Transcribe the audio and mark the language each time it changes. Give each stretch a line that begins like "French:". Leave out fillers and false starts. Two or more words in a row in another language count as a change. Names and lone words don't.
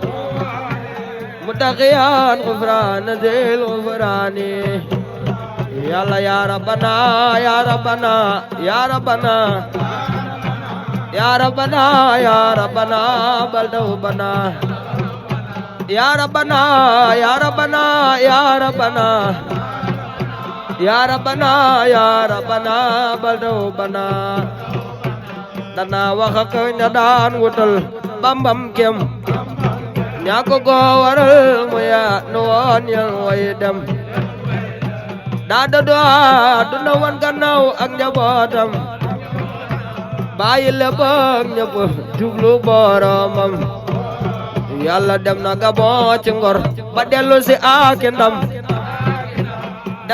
Arabic: متقيا غفران ذي الغفران يا الله يا ربنا يا ربنا يا ربنا يا ربنا يا ربنا بلدوبنا يا ربنا يا ربنا يا ربنا يا ربنا يا ربنا بلدوبنا
Wolof: dana wax ak ña daan wutal bambam kem ña ko waral mu ya nu woon yal way dem daa dëddu àdduna wan gannaaw ak njabootam bàyyi lépp ak ñëpp jublu boromam yàlla dem na Gabon ci ngor ba dellu si ak ndam dem